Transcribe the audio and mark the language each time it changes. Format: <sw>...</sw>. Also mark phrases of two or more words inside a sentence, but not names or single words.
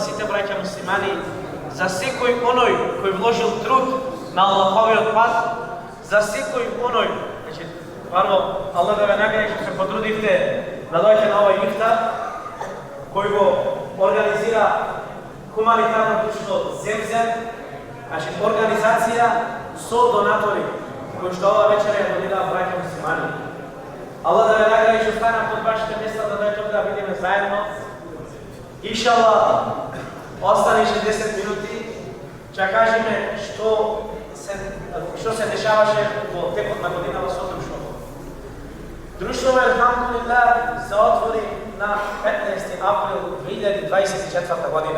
<mk>сите браќа муслимани, за секој оној кој вложил труд на Аллаховиот пат, за секој оној, значи прво Аллах да ве награди што се потрудивте да дојдете на овој ифтар кој го организира хуманитарно друштво Земзем, значи организација со донатори кои што ова вечер ја донира браќа муслимани. Allah да ве награди што стана под вашите места да дојдете да видиме заедно. Иншаллах, останеше 10 минути, ќе кажеме што се дешаваше во текот на годинава со друштвото. Друштвото, алхамдулилlah, се отвори на 15 април 2024 година.</mk>